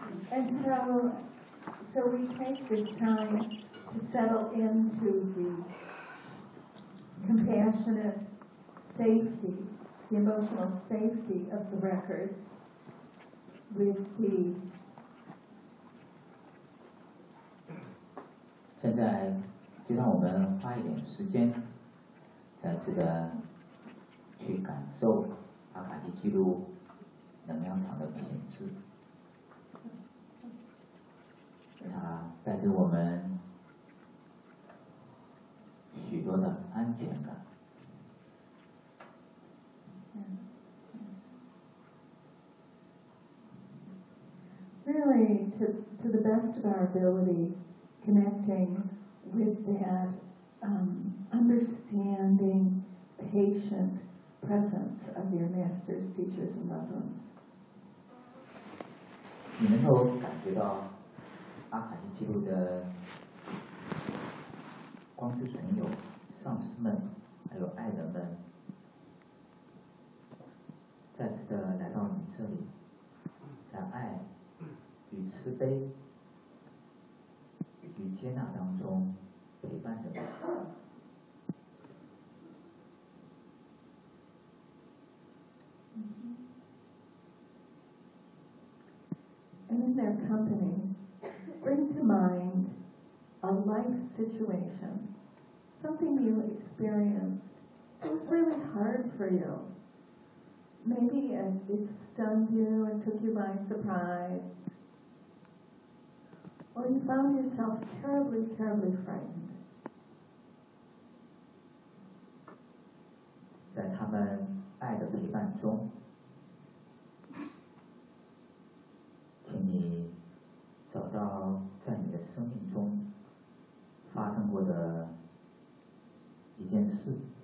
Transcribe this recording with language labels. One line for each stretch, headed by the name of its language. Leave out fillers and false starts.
English: And so we take this time to settle into the compassionate safety, the emotional safety of the records with the
Chinese: 现在就让我们花一点时间在这个去感受阿卡迪记录能量场的品质，它带给我们许多的安全感。
English: Really, to the best of our ability, connecting with that understanding, patient presence of your masters, teachers, and loved ones.
Chinese: 你能够感觉到阿卡西记录的光之存有、上师们还有爱人们再次的来到你这里，在爱与慈悲与接纳当中陪伴着你。
English: And in their company, bring to mind a life situation, something you experienced that was really hard for you. Maybe it stunned you and took you by surprise, or you found yourself terribly, terribly frightened.
Chinese: 在他们爱的陪伴中，请你找到在你的生命中发生过的一件事，